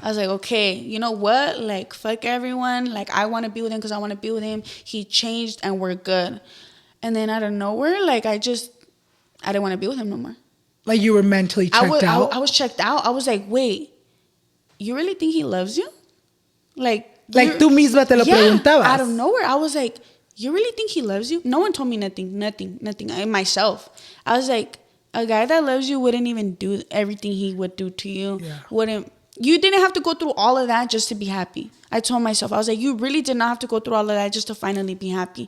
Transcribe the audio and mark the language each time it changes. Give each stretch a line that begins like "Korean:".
English: I was like, okay, you know what? Like, fuck everyone. Like, I want to be with him because I want to be with him. He changed and we're good. And then out of nowhere, like, I didn't want to be with him no more. Like, you were mentally checked out? I was checked out. I was like, wait, you really think he loves you?
Spanish: Like tú misma te lo preguntabas.
English: Out of nowhere, I was like, you really think he loves you? No one told me nothing. I myself. I was like, a guy that loves you wouldn't even do everything he would do to you. Yeah. You didn't have to go through all of that just to be happy. I told myself, I was like, you really did not have to go through all of that just to finally be happy.